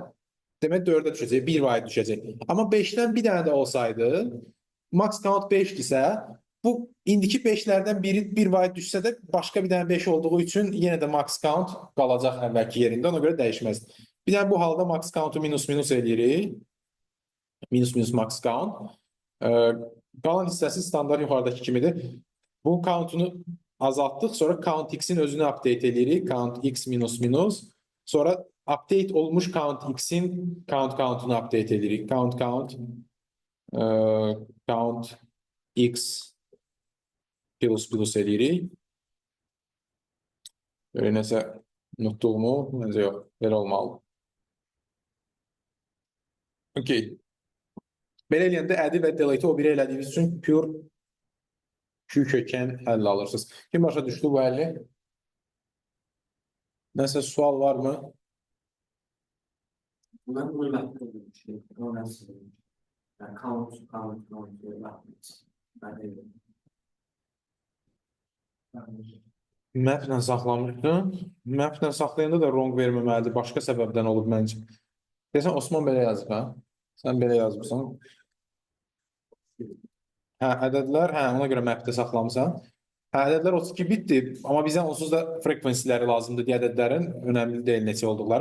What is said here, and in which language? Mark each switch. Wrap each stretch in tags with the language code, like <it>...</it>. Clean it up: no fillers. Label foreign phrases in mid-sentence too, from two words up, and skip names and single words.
<az>Demək 4-ə düşəcək, 1 byte düşəcək. Amma 5-dən bir dənə də olsaydı,</az> <en>max count</en> <az>5-dirsə, bu indiki 5-lərdən biri 1 byte düşsə də başqa bir dənə 5 olduğu üçün yenə də</az> <en>max count</en> <az>qalacaq əvvəlki yerində, ona görə dəyişməz. Bir dənə bu halda</az> <en>max count'u</en> <az>minus eləyirik.</az> <en>Minus max count.</en> <az>Qalan hissəsi standart yuxarıdakı kimidir. Bu count'unu azaltdıq, sonra</az> <en>count x-in</en> <az>özünü update edirik.</az> <en>Count x minus.</en> <az>Sonra update olmuş</az> <en>count x-in count'unu</en> <az>update edirik.</az> <en>Count x plus edirik.</en> <az>Böyle nəsə unutduğumu, məncə yox, belə olmalı. Okay. Belə eləyəndə add və delete o biri elədiyiniz üçün pure Q kökən həlli alırsınız. Kim başa düşdü bu həlli? Nəsə sual var mı?</az> <tr>Ben bunu yaptım. O nasıl? Yani count yapmış. Ben de.</tr> <az>Maplə saxlamışdın. Maplə saxlayanda da wrong verməməlidir. Başqa səbəbdən olub məncə. Desən Osman belə yazıb, hə? Sən belə yazmışsan. Hə, ədədlər, hə, ona görə mapdə saxlamısan. Hə, ədədlər 32 bitdir, amma bizə onsuz da frequency-ləri lazımdır deyə ədədlərin önəmli deyil neçə olduqları.</az>